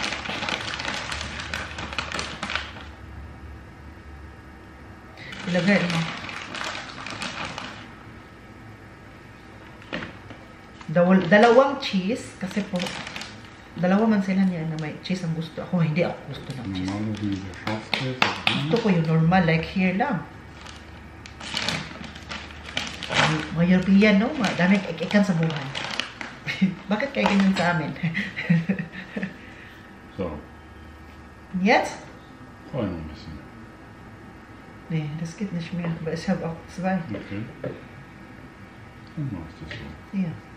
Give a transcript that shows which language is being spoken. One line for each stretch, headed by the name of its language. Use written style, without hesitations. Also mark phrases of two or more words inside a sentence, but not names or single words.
Filipino: Ilagay mo. Dalawang cheese, kasi po, dalawa man sila niya na may cheese ang gusto. Ako, hindi ako gusto ng cheese. Gusto ko yung normal,
English: like here
Filipino: lang. Mga European, no? Dami ikan sa buhay. Bakit kaya ganyan sa amin? So.
German: Jetzt? Vorher noch ein bisschen. Nee, das geht nicht mehr. Aber ich habe auch 2. Okay. Dann mach ich das so. Ja.